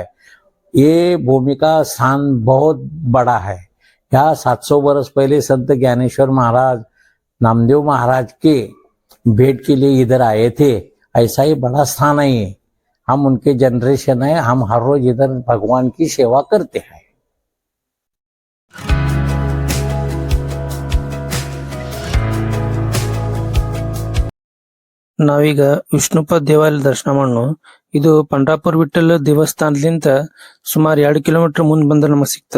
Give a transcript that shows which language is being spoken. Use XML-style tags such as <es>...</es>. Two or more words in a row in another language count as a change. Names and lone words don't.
<hi>ये भूमि का स्थान बहुत बड़ा है। यहाँ 700 वर्ष पहले संत ज्ञानेश्वर महाराज नामदेव महाराज के भेंट के लिए इधर आए थे। ऐसा ही बड़ा स्थान है ये। हम उनके जनरेशन है, हम हर रोज इधर भगवान की सेवा करते हैं।</hi> <kn>ನಾವೀಗ ವಿಷ್ಣುಪದ್ ದೇವಾಲಯ ದರ್ಶನ ಮಾಡೋಣ. ಇದು ಪಂಡ್ರಾಪುರ ವಿಠ್ಠಲ ದೇವಸ್ಥಾನದಿಂದ ಸುಮಾರು 2 ಕಿಲೋಮೀಟರ್ ಮುಂದ್ ಬಂದ್ರೆ ನಮಗ್ ಸಿಗ್ತದ.</kn>